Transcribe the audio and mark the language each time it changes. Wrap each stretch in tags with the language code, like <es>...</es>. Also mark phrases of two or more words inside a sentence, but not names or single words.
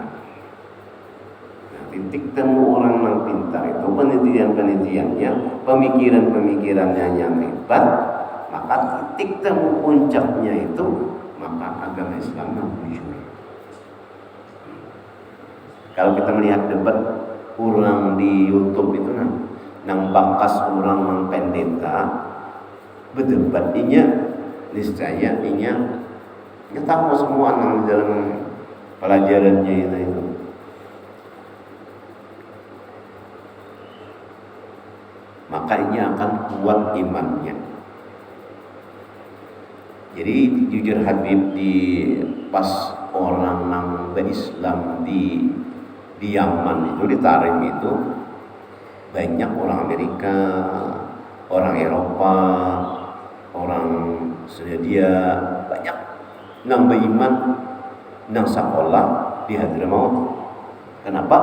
<id>Nah, titik temu orang yang pintar itu penelitian-penelitiannya, pemikiran-pemikirannya yang hebat, maka titik temu puncaknya itu maka agama Islam yang muncul.</id> <bjn>Kalau kita melihat debat orang di YouTube itu nang bakas orang nang pendeta berdebat inya, niscaya inya tahu semua nang dalam pelajarannya itu. Maka inya akan kuat imannya. Jadi jujur Habib di pas orang nang berislam di Yaman itu, di Tarim itu banyak orang Amerika, orang Eropa, orang Swedia, banyak nang beriman nang sekolah di Hadramaut.</bjn> <id>Kenapa?</id>